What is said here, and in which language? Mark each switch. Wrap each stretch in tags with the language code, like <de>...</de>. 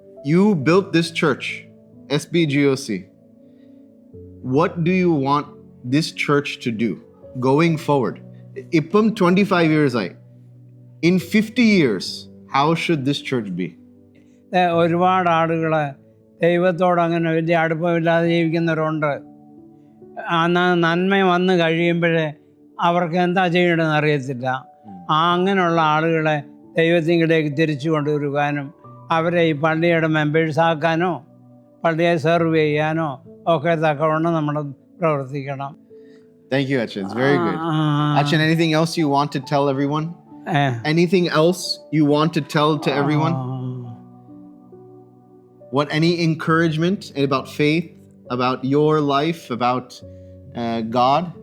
<en>You built this church, SBGOC. What do you want this church to do going forward?</en> <ml>Ippam</ml> <en>25 years</en> <ml>ആയി.</ml> <en>In 50 years, how should this church be?</en> <ml>ഒരുപാട് ആളുകൾ ദൈവത്തോട് അങ്ങനെ വലിയ അടുപ്പമില്ലാതെ ജീവിക്കുന്നവരുണ്ട്. ആ നന്മ വന്ന് കഴിയുമ്പോഴേ അവർക്ക് എന്താ ചെയ്യേണ്ടതെന്ന് അറിയത്തില്ല. അങ്ങനെയുള്ള ആളുകളെ ദൈവത്തിങ്കിലേക്ക് തിരിച്ചു കൊണ്ടുവരുവാനും അവരെ ഈ പള്ളിയുടെ മെമ്പേഴ്സാക്കാനോ പള്ളിയെ സെർവ് ചെയ്യാനോ ഒക്കെ തക്കവണ്ണം നമ്മൾ പ്രവർത്തിക്കണം.</ml> <en>Thank you, Achin. It's very good. Achin, anything else you want to tell everyone? Anything else you want to tell to everyone? Any encouragement about faith, about your life, about God?</en>